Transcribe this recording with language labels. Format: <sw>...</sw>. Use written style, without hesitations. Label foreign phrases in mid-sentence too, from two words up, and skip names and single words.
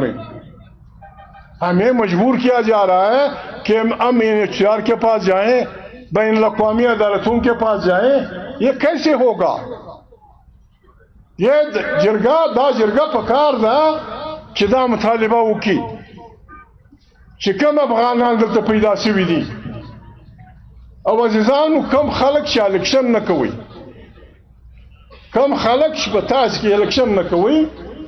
<ur>نہیں, ہمیں مجبور کیا جا رہا ہے کہ ہم UNHCR کے پاس جائیں, بین الاقوامی عدالتوں کے پاس جائیں. یہ کیسے ہوگا؟</ur> <ps>یہ جرگہ پکار دا کہ دا مطالبہ وکی کہ کم افغانان دلتا پیدا سوی دی, او عزیزانو کم خلق چې الیکشن نه کوي, کم خلق چې په تاسو کې الیکشن نه کوي,</ps>